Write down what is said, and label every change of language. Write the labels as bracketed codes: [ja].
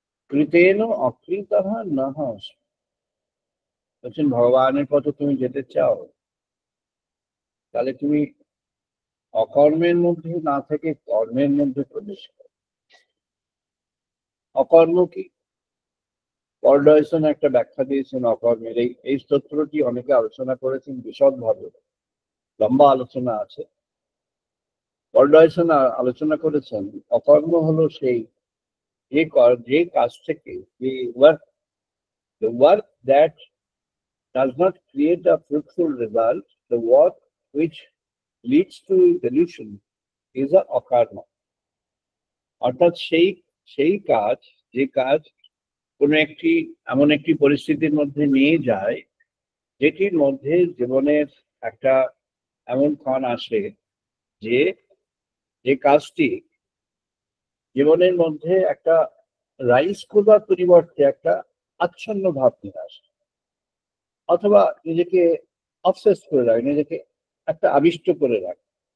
[bn] কৃতেন অকৃতঃ নহ অস্মি। বলছেন, ভগবানের পথে তুমি যেতে চাও, তাহলে তুমি অকর্মের মধ্যে না থেকে কর্মের মধ্যে প্রবেশ করো। অকর্ম কি? পর্ডয়সন একটা ব্যাখ্যা দিয়েছেন অকর্মের। এই স্তোত্রটি অনেকে আলোচনা করেছেন বিশদভাবে, লম্বা আলোচনা আছে। পর্ডয়সন আলোচনা করেছেন অকর্ম হলো সেই যে কাজ থেকে, যে [en] Work that does not create a fruitful result, the work which leads to delusion is a akarma. [bn] অর্থাৎ সেই কাজ, যে কাজ কোনো একটি এমন একটি পরিস্থিতির মধ্যে নিয়ে যায় যেটির মধ্যে জীবনের একটা এমন ক্ষণ আসে যে যে কাজটি জীবনের মধ্যে একটা রাইজ করবার পরিবর্তে একটা আচ্ছন্ন ভাব নিয়ে আসে, অথবা নিজেকে অবসেস করে রাখে, নিজেকে একটা আবিষ্ট করে রাখে।